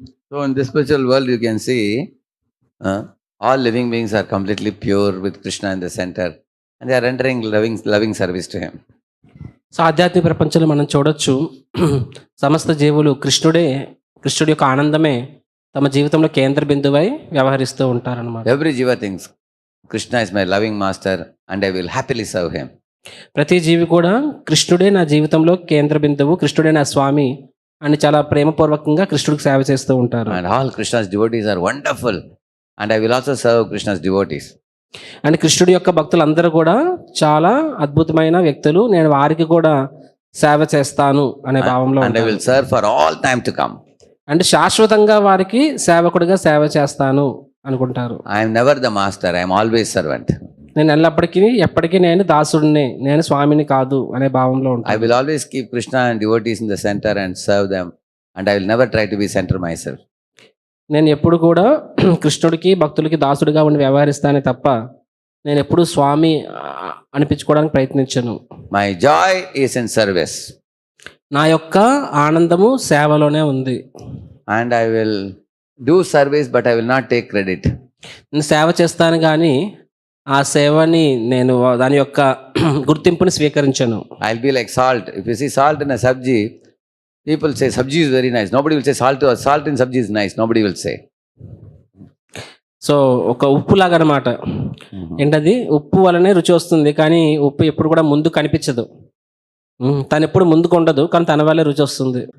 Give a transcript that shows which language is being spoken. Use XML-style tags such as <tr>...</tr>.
<en>So in this spiritual world, you can see all living beings are completely pure with Krishna in the center, and they are rendering loving service to him.</en> <te>So ఆధ్యాత్మిక ప్రపంచంలో మనం చూడొచ్చు, సమస్త జీవులు కృష్ణుడి యొక్క ఆనందమే తమ జీవితంలో కేంద్ర బిందువై వ్యవహరిస్తూ ఉంటారన్నమాట.</te> <en>Every jiva thinks Krishna is my loving master and I will happily serve him.</en> <te>ప్రతి జీవి కూడా కృష్ణుడే నా జీవితంలో కేంద్ర బిందువు, కృష్ణుడే నా స్వామి అని చాలా ప్రేమపూర్వకంగా కృష్ణుడికి సేవ చేస్తూ ఉంటారు.</te> <en>And all Krishna's devotees are wonderful. And I will also serve Krishna's devotees.</en> <te>And కృష్ణుడి యొక్క భక్తులందరూ కూడా చాలా అద్భుతమైన వ్యక్తులు, నేను వారికి కూడా సేవ చేస్తాను అనే భావంలో</te> <en>And I will serve for all time to come.</en> <te>అంటే శాశ్వతంగా వారికి సేవకుడిగా సేవ చేస్తాను అనుకుంటారు.</te> <en>I am never the master. I am always servant.</en> <te>నేను ఎప్పటికీ నేను దాసుడిని, నేను స్వామిని కాదు అనే భావంలో ఉంటాను.</te> <en>I will always keep Krishna and devotees in the center and serve them. And I will never try to be center myself.</en> <te>నేను ఎప్పుడు కూడా కృష్ణుడికి భక్తులకి దాసుడిగా ఉండి వ్యవహరిస్తానే తప్ప నేను ఎప్పుడు స్వామి అనిపించుకోవడానికి ప్రయత్నించను.</te> <en>My joy is in service.</en> <te>నా యొక్క ఆనందము సేవలోనే ఉంది.</te> <en>And I will do service, but I will not take credit.</en> <te>నేను సేవ చేస్తాను కానీ ఆ సేవని నేను దాని యొక్క గుర్తింపుని స్వీకరించను.</te> <en>I'll be like salt. If you see salt in a sabji, people say sabji is very nice. Nobody will say salt in sabji is nice. Nobody will say.</en> <te>So ఒక ఉప్పు లాగా అనమాట. ఏంటది, ఉప్పు వలనే రుచి వస్తుంది కానీ ఉప్పు ఎప్పుడు కూడా ముందు కనిపించదు. తను ఎప్పుడు ముందుకు ఉండదు కానీ తన వల్లే రుచి వస్తుంది.</te>